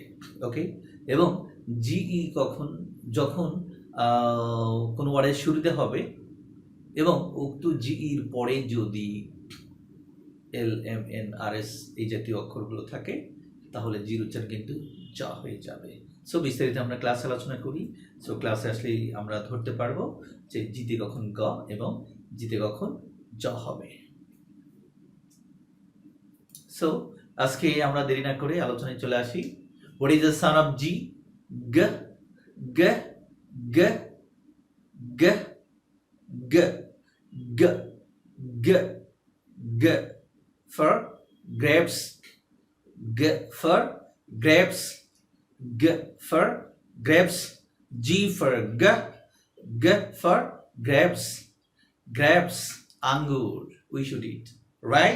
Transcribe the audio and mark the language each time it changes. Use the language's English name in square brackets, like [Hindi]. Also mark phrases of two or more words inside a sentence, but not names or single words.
[Bangla] ওকে, এবং জিই যখন কোনো ওয়ার্ডের শুরুতে হবে এবং উক্ত জিইর পরে যদি এল এম এন আর এস এই জাতীয় অক্ষরগুলো থাকে তাহলে জির উচ্চারণ কিন্তু জ হয়ে যাবে। সো বিস্তারিত আমরা ক্লাসে আলোচনা করি। সো ক্লাসে আসলেই আমরা ধরতে পারবো যে জিতে কখন গ এবং জিতে কখন জ হবে। সো আজকে আমরা দেরি না করে আলোচনায় চলে আসি। [English] What is the sound of G? গ গ গ গ গ গ গ গ for grapes, g for grapes, g for grapes, g for g for grapes, grapes, angur, we should eat, right?